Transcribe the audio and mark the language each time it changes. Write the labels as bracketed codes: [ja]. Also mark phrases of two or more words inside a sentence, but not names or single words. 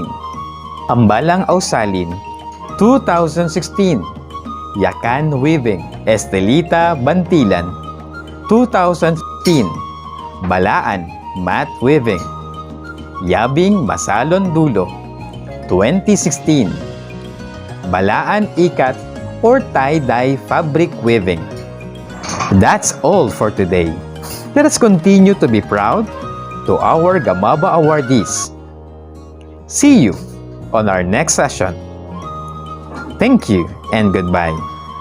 [en] Ambalang Ausalin, 2016, Yakan Weaving. Estelita Bantilan, 2015, Balaan Mat Weaving. Yabing Masalon Dulo, 2016, Balaan Ikat or tie-dye fabric weaving. That's all for today. Let us continue to be proud to our GAMABA awardees. See you on our next session. Thank you and goodbye.